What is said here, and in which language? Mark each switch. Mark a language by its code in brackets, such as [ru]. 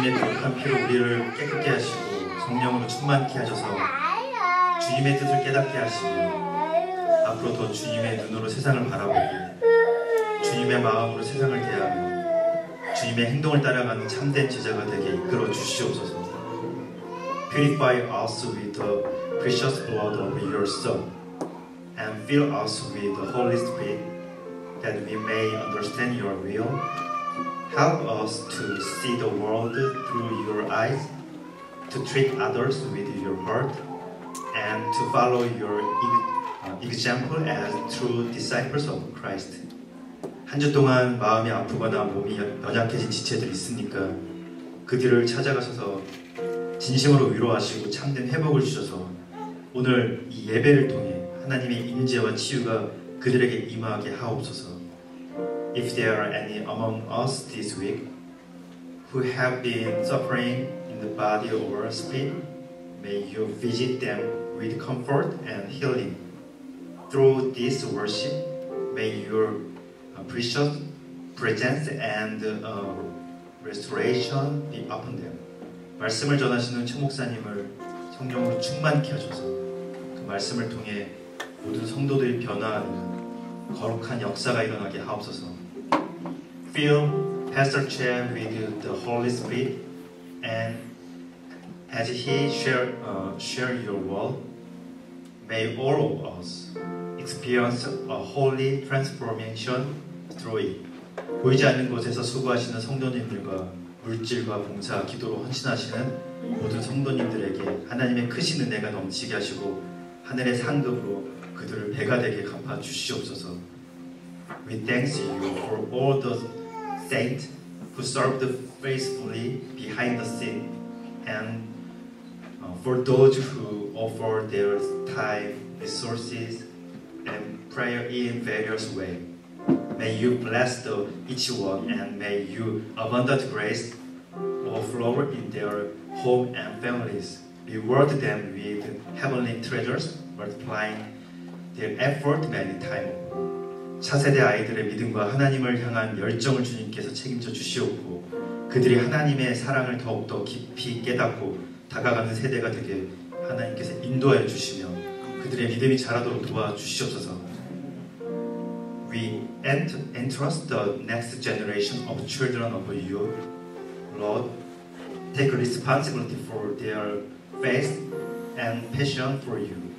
[ko] 주님의 거룩한 피로 우리를 깨끗게 하시고 성령으로 충만케 하셔서 주님의 뜻을 깨닫게 하시고 앞으로 더 주님의 눈으로 세상을 바라보고 주님의 마음으로 세상을 대하며 주님의 행동을 따라가는 참된 제자가 되게 이끌어 주시옵소서. [en] Purify us with the precious blood of your Son, and fill us with the Holy Spirit, that we may understand your will. Help us to see the world through your eyes, to treat others with your heart, and to follow your example as true disciples of Christ. [ko] 한 주 동안 마음이 아프거나 몸이 연약해진 지체들이 있으니까 그들을 찾아가셔서 진심으로 위로하시고 참된 회복을 주셔서 오늘 이 예배를 통해 하나님의 임재와 치유가 그들에게 임하게 하옵소서. [en] If there are any among us this week who have been suffering in the body or spirit, may you visit them with comfort and healing. Through this worship, may your precious presence and restoration be upon them. [ko] 말씀을 전하시는 최 목사님을 성령으로 충만케 하셔서 그 말씀을 통해 모든 성도들이 변화하는 거룩한 역사가 일어나게 하옵소서. [en] Fill Pastor Chan with the Holy Spirit, and as he share your word, may all of us experience a holy transformation through it. [ko] 보이지 않는 곳에서 수고하시는 성도님들과 물질과 봉사, 기도로 헌신하시는 모든 성도님들에게 하나님의 크신 은혜가 넘치게 하시고 하늘의 상급으로 그들을 배가 되게 갚아 주시옵소서. [en] We thank you for all the saints who served faithfully behind the scene, and for those who offer their time, resources, and prayer in various ways. May you bless each one, and may you abundant grace overflow in their home and families. Reward them with heavenly treasures, multiplying their effort many times. [ko] 차세대 아이들의 믿음과 하나님을 향한 열정을 주님께서 책임져 주시옵고 그들이 하나님의 사랑을 더욱더 깊이 깨닫고 다가가는 세대가 되게 하나님께서 인도하여 주시며 그들의 믿음이 자라도록 도와주시옵소서. [en] We entrust the next generation of children of you, Lord. Take responsibility for their faith and passion for you.